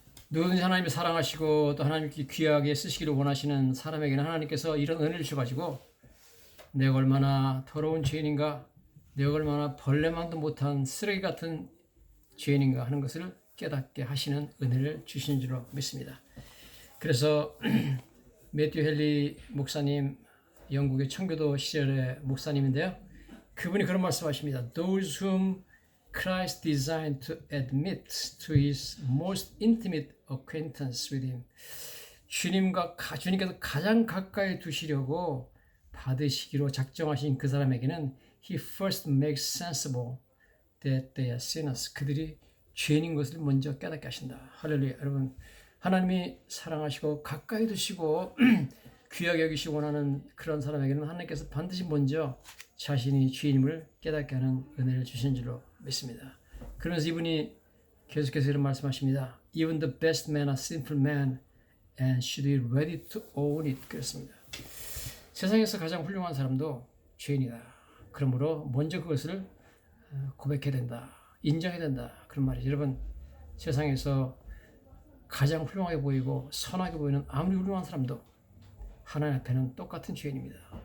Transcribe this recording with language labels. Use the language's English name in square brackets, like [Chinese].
[Korean] 누구든지 하나님을 사랑하시고 또 하나님께 귀하게 쓰시기를 원하시는 사람에게는 하나님께서 이런 은혜를 주셔가지고 내가 얼마나 더러운 죄인인가, 내가 얼마나 벌레만도 못한 쓰레기 같은 죄인인가 하는 것을 깨닫게 하시는 은혜를 주신 줄로 믿습니다. 그래서 매튜 헨리 목사님, 영국의 청교도 시절의 목사님인데요. 그분이 그런 말씀하십니다. [English] Those whom Christ designed to admit to his most intimate acquaintance with him. [Korean] 주님께서 가장 가까이 두시려고 받으시기로 작정하신 그 사람에게는 [English] He first makes sensible that they are sinners. [Korean] 그들이 죄인인 것을 먼저 깨닫게 하신다. 할렐루야. 여러분, 하나님이 사랑하시고 가까이 두시고 귀하게 여기시고 원하는 그런 사람에게는 하나님께서 반드시 먼저 자신이 죄인임을 깨닫게 하는 은혜를 주신 줄로 믿습니다. 그러면서 이분이 계속해서 이런 말씀하십니다. [English] Even the best men are sinful men and should be ready to own it. [Korean] 그렇습니다. 세상에서 가장 훌륭한 사람도 죄인이다. 그러므로 먼저 그것을 고백해야 된다. 인정해야 된다. 그런 말이죠. 여러분, 세상에서 가장 훌륭하게 보이고 선하게 보이는 아무리 훌륭한 사람도 하나님 앞에는 똑같은 죄인입니다.